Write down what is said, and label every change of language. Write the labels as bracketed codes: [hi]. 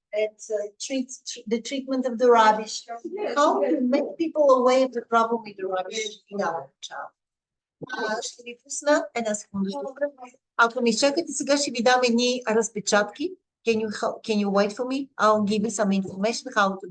[en] It's the treatment of the rubbish. How to make people aware of the problem with the rubbish in our town. [bg] Ще ви пусна една секунда. Ако ми чакате, сега ще ви дам едни разпечатки. [en] Can you wait for me? I'll give you some information how to